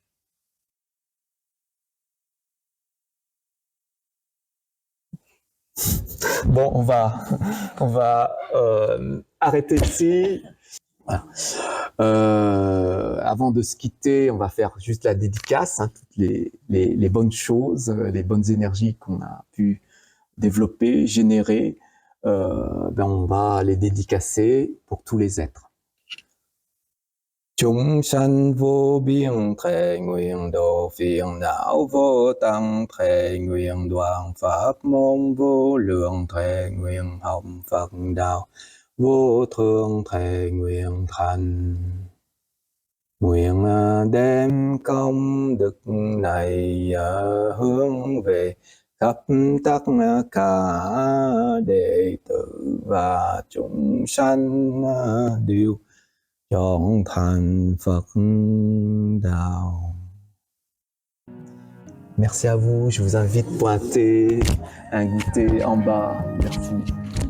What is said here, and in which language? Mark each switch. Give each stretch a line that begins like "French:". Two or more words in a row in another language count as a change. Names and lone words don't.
French: Bon, on va arrêter ici. Voilà. Avant de se quitter, on va faire juste la dédicace, toutes les bonnes choses, les bonnes énergies qu'on a pu développer, générer. On va les dédicacer pour tous les êtres.
Vietnamese: Chúng sanh vô biên thệ nguyện độ phiền não vô tăng thệ nguyện đoạn pháp môn vô lượng thệ nguyện học Phật đạo vô thượng thệ nguyện thành. Nguyện đem công đức này hướng về khắp tất cả đệ tử và chúng sanh đều chọn thành Phật đạo.
French: Merci à vous, je vous invite à pointer un goûter en bas. Merci.